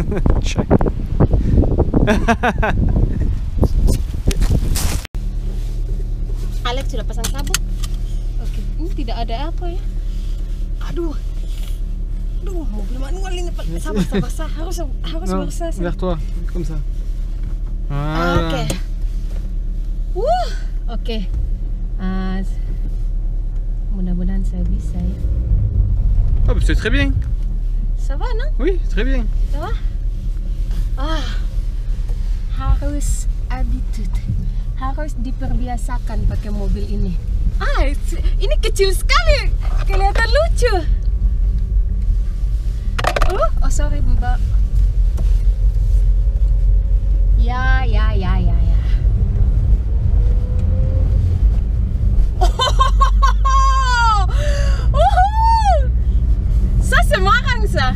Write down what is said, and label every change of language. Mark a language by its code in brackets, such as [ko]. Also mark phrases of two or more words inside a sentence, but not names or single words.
[id] Alex sudah pasang sabuk. Oke, ini tidak ada apa ya? Aduh, mobil manual ini sabar. Harus berusaha. [fr] Vers toi, comme ça. [id] Oke. Oke. Mudah-mudahan saya bisa ya. [fr] Oh, c'est très bien. Ça va, non? Oui, très bien. Ça va? [id] Harus habitude. Harus diperbiasakan pakai mobil ini. Ini kecil sekali. Kelihatan lucu. Oh sorry, Mbak. Ya. Semarang sa.